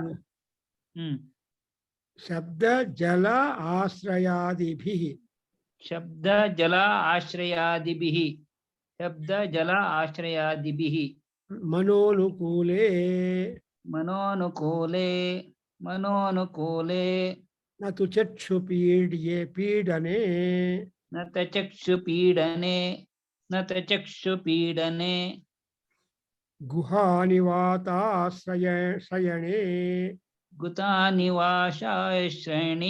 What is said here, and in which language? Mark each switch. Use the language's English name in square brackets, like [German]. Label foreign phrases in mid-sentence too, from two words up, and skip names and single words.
[Sanskrit] ಶಬ್ದ ಜಲ ಆಶ್ರಯಾದಿಭಿಃ. ಶಬ್ದ ಜಲ ಆಶ್ರಯಾದಿಭಿಃ. ಶಬ್ದ ಜಲ ಆಶ್ರಯಾದಿಭಿಃ. ಮನೋನುಕೂಲೇ. ಮನೋನುಕೂಲೇ. ಮನೋನುಕೂಲೇ. ನ ತು ಚಕ್ಷು ಪೀಡನೆ. ನ ತಚಕ್ಷು ಪೀಡನೆ. ನ ತಚಕ್ಷು ಪೀಡನೆ. ಗುಹಾನಿವಾತಾಶ್ರಯಣೆ. ಗುಹಾನಿವಾಸಾಶ್ರಣಿ.